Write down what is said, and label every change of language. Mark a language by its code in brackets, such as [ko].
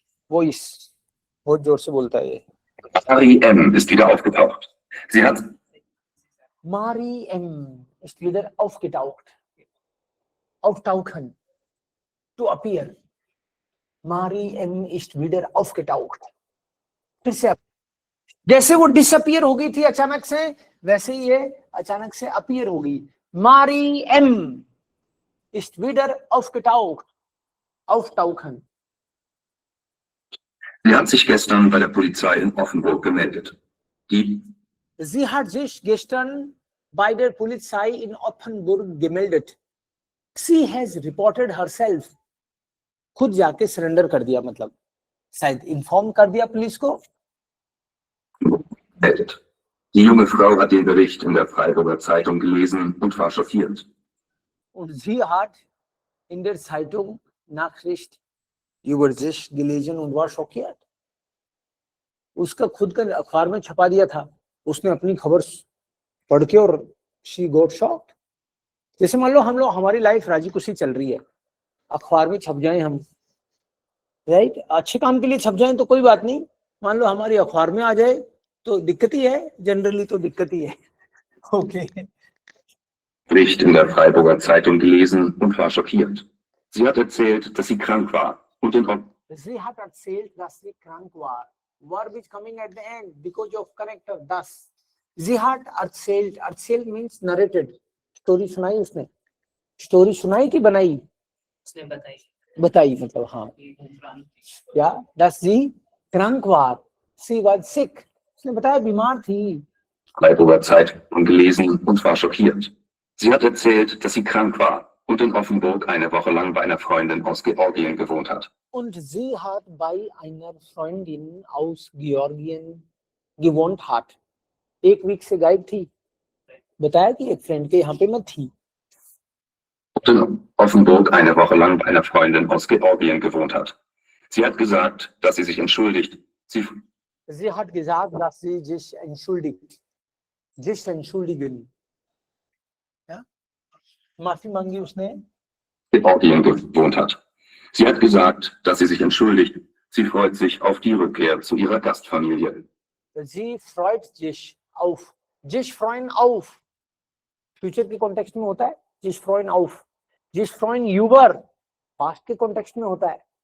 [hi] Voice. बहुत जोर से बोलता है ये. [de] Marie M. ist wieder aufgetaucht. Sie hat... Marie M. ist wieder aufgetaucht. Auftauchen. [en] To appear. [de] Marie M. ist wieder aufgetaucht. [hi] फिर से जैसे वो डिसअपियर हो गई थी अचानक से, वैसे ही ये अचानक से अपीयर हो गई. [de] Marie M. ist wieder aufgetaucht. Auftauchen. Sie hat sich gestern bei der Polizei in Offenburg gemeldet. Sie hat sich gestern bei der Polizei in Offenburg gemeldet. [en] She has reported herself. [hi] खुद जाके surrender कर दिया, मतलब शायद inform कर दिया police को. [de] Die junge Frau hat den Bericht in der Freiburger Zeitung gelesen und war schockiert. Und sie hat in der Zeitung Nachricht über sich gelesen und war schockiert. [hi] उसका खुद का अखबार में छपा दिया था, उसने अपनी खबर पढ़ के और [en] she got shocked. [hi] जैसे मान लो हम लोग, हमारी लाइफ राजी खुशी चल रही है, अखबार में छप जाएं हम, राइट, अच्छे काम के लिए छप जाएं तो कोई बात नहीं. मान लो हमारी अखबार में आ जाए तो दिक्कत ही है, जनरली तो दिक्कत ही है. Okay. [de] Bericht in der Freiburger Zeitung gelesen und war schockiert. Sie hat erzählt, dass sie krank war und in... Sie hat erzählt, dass sie krank war. [en] Verb is coming at the end because of connector. Thus, [de] sie hat erzählt. Erzählt [en] means narrated. [hi] Story सुनाई उसने. Story सुनाई कि बनाई? उसने बताई. बताई मतलब हाँ. [en] Yeah, [de] dass sie krank war. Sie [en] was sick. [hi] उसने बताया बीमार थी. [de] Freiburger Zeitung gelesen und war schockiert. Sie hat erzählt, dass sie krank war und in Offenburg eine Woche lang bei einer Freundin aus Georgien gewohnt hat. Und sie hat bei einer Freundin aus Georgien gewohnt hat. [hi] एक week से गायब थी, बताया कि एक friend के यहाँ पे मैं थी. [de] Und in Offenburg eine Woche lang bei einer Freundin aus Georgien gewohnt hat. Sie hat gesagt, dass sie sich entschuldigt. Sie hat gesagt, dass sie sich entschuldigt. Sich entschuldigen. Ja? [hi] माफी मांगी उसने. [de] Georgien gewohnt hat. Sie hat gesagt, dass sie sich entschuldigt. Sie freut sich auf die Rückkehr zu ihrer Gastfamilie. Sie freut sich auf. Sich freuen auf. [hi] Future के context में होता है [de] sich freuen auf. sich freuen über. [hi] Past के context में होता है.